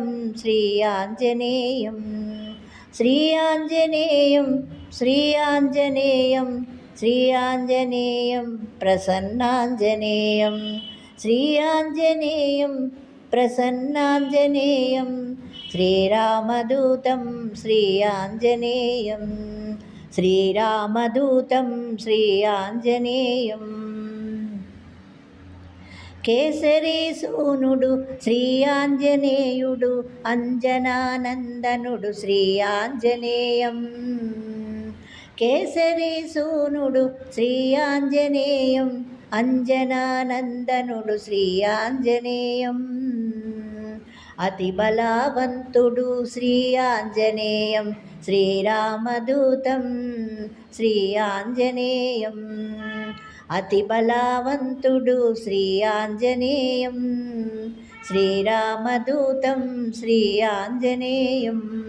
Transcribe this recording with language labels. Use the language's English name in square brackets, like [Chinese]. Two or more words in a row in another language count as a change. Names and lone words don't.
[Sanskrit] श्रीयाञ्जनेयं श्रीयाञ्जनेयं श्रीयाञ्जनेयं श्रीयाञ्जनेयं प्रसन्नाञ्जनेयं श्रीयाञ्जनेयं प्रसन्नाञ्जनेयं श्रीरामदूतं श्रीयाञ्जनेयं श्रीरामदूतं श्रीयाञ्जनेयं [Telugu] కేసరీసూనుడు శ్రీయాంజనేయుడు అంజనానందనుడు శ్రీయాంజనేయం కేసరీసూనుడు శ్రీయాంజనేయం అంజనానందనుడు శ్రీయాంజనేయం అతి బలవంతుడు శ్రీయాంజనేయం శ్రీరామదూతం శ్రీయాంజనేయం అతి బలవంతుడు శ్రీయాంజనేయం శ్రీరామదూతం శ్రీయాంజనేయం